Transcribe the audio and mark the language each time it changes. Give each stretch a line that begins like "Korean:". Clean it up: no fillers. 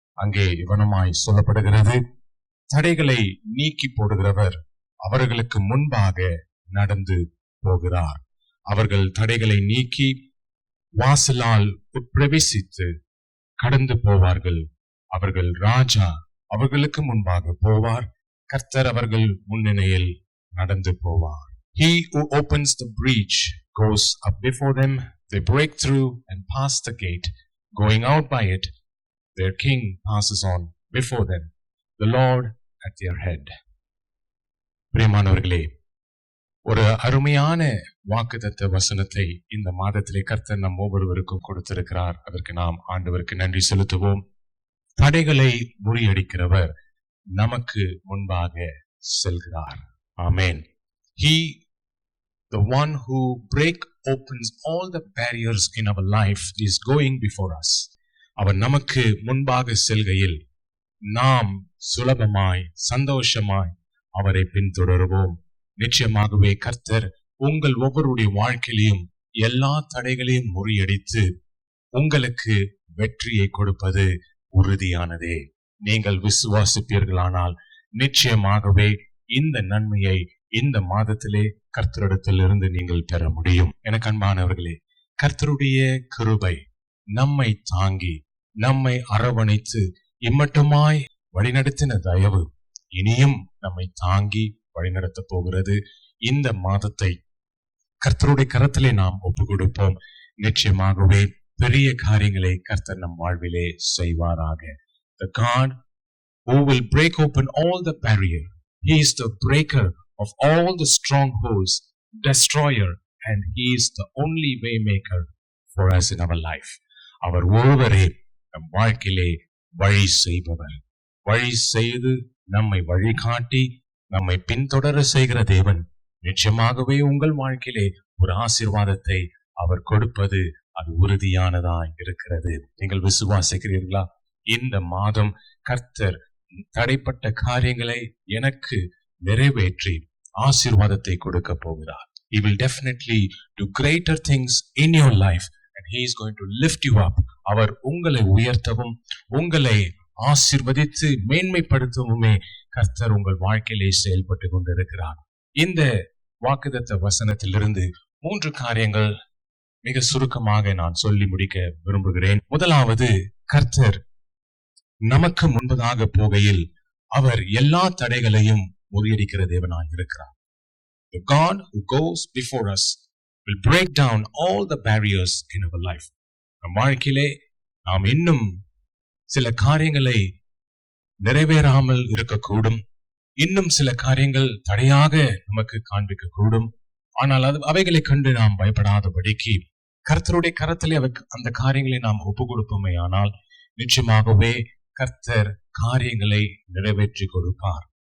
Tamil: அங்கே இவனமாய் சொல்லப்படுகிறது, தடைகளை நீக்கி போடுகிறவர் அவர்களுக்கு முன்பாக நடந்து போகிறார். அவர்கள் தடைகளை நீக்கி வாசலால் உட்பிரவேசித்து கடந்து போவார்கள். அவர்கள் ராஜா அவர்களுக்கு முன்பாக போவார். கர்த்தர் அவர்கள் முன்னிலையில் நடந்து போவார்.
English: He who opens the breach goes up before them. They break through and pass the gate. Going out by it, their king passes on before them, the Lord at their head.
Tamil: பிரியமானவர்களே, ஒரு அருமையான வாக்குத்தத்த வசனத்தை இந்த மாதத்திலே கர்த்தர் நம் ஒவ்வொருவருக்கும் கொடுத்திருக்கிறார். அதற்கு நாம் ஆண்டவருக்கு நன்றி செலுத்துவோம். தடைகளை முறியடிக்கிறவர் நமக்கு முன்பாக செல்கிறார். ஆமென்.
English: He, the one who opens all the barriers in our life, is going before us.
Tamil: அவர் நமக்கு முன்பாக செல்கையில் நாம் சுலபமாய் சந்தோஷமாய் அவரை பின்தொடருவோம். நிச்சயமாகவே கர்த்தர் உங்கள் ஒவ்வொருடைய வாழ்க்கையிலும் எல்லா தடைகளையும் முறியடித்து உங்களுக்கு வெற்றியை கொடுப்பது உறுதியானதே. நீங்கள் விசுவாசிப்பீர்களானால் நிச்சயமாகவே இந்த நன்மையை இந்த மாதத்திலே கர்த்தரிடத்திலிருந்து நீங்கள் பெற முடியும். எனக்கு அன்பானவர்களே, கர்த்தருடைய கிருபை நம்மை தாங்கி நம்மை அரவணைத்து இம்மட்டுமாய் வழிநடத்தின தயவு இனியும் நம்மை தாங்கி வழிநடத்த போகிறது. இந்த மாதத்தை கர்த்தருடைய கரத்திலே நாம் ஒப்பு கொடுப்போம். நிச்சயமாகவே பெரிய காரியங்களை கர்த்தர் நம் வாழ்விலே செய்வாராக.
English: The God who will break open all the barrier. He is the breaker of all the strongholds, destroyer, and He is the only way maker for us in our life.
Tamil: அவர் ஒருவரே நம் வாழ்க்கையிலே வழி செய்பவர். வழி செய்து நம்மை வழிகாட்டி நம்மை பின்தொடர செய்கிற தேவன் நிச்சயமாகவே உங்கள் வாழ்க்கையிலே ஒரு ஆசீர்வாதத்தை அவர் கொடுப்பது அது உறுதியானதாய் இருக்கிறது. நீங்கள் விசுவாசிக்கிறீர்களா? இந்த மாதம் கர்த்தர் தடைப்பட்ட காரியங்களை எனக்கு நிறைவேற்றி ஆசீர்வாதத்தை கொடுக்க போகிறார்.
English: He will definitely do greater things in your life and He is going to lift you up.
Tamil: அவர் உங்களை உயர்த்தவும் உங்களை ஆசீர்வதித்து மேன்மைப்படுத்தவுமே கர்த்தர் உங்கள் வாழ்க்கையிலே செயல்பட்டு கொண்டிருக்கிறார். இந்த வாக்குத்தத்த வசனத்திலிருந்து 3 காரியங்கள் மிக சுருக்கமாக நான் சொல்லி முடிக்க விரும்புகிறேன். முதலாவது, கர்த்தர் நமக்கு முன்பதாக போகையில் அவர் எல்லா தடைகளையும் முறியடிக்கிற தேவனாய் இருக்கிறார்.
English: The God who goes before us will break down all the barriers in our life.
Tamil: நம் வாழ்க்கையிலே நாம் இன்னும் சில காரியங்களை நிறைவேறாமல் இருக்கக்கூடும். இன்னும் சில காரியங்கள் தடையாக நமக்கு காண்பிக்க கூடும். ஆனால் அவைகளை கண்டு நாம் பயப்படாதபடிக்கு கர்த்தருடைய கரத்திலே அந்த காரியங்களை நாம் ஒப்பு கொடுப்போமே ஆனால் நிச்சயமாகவே கர்த்தர் காரியங்களை நிறைவேற்றி கொடுப்பார்.